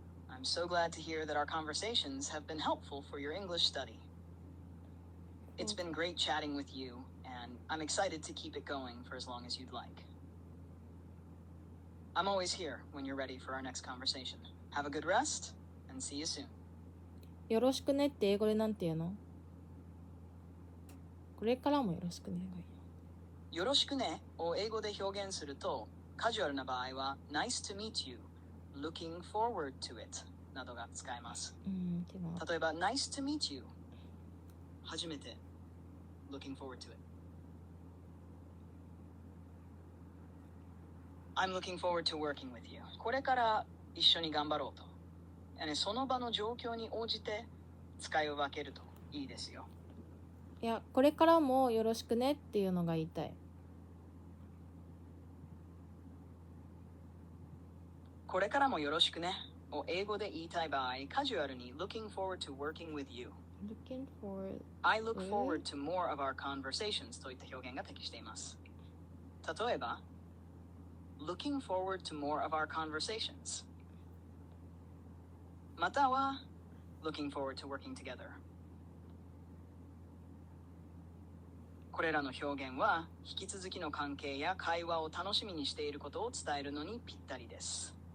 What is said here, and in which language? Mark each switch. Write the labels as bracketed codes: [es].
[en] I'm so glad to hear that our conversations have been helpful for your English study. It's been great chatting with you, and I'm excited to keep it going for as long as you'd like. I'm always here when you're ready for our next conversation. Have a good rest, and see you soon. [ja] よろしくねって英語でなんていうの？これからもよろしくねがいいの？よろしくねを英語で表現すると、カジュアルな場合は [en] Nice to meet you, looking forward to it [ja] などが使えます。 [en] 例えば Nice to meet you 初めて looking forward to it I'm looking forward to working with you [ja] これから一緒に頑張ろうと。その場の状況に応じて使い分けるといいですよ。いや、これからもよろしくねっていうのが言いたい。これからもよろしくねを英語で言いたい場合、カジュアルに [en] Looking forward to working with you Looking forward I look forward to more of our conversations [ja] といった表現が適しています。例えば [en] Looking forward to more of our conversations [ja] または [en] Looking forward to working together [ja] これらの表現は引き続きの関係や会話を楽しみにしていることを伝えるのにぴったりです。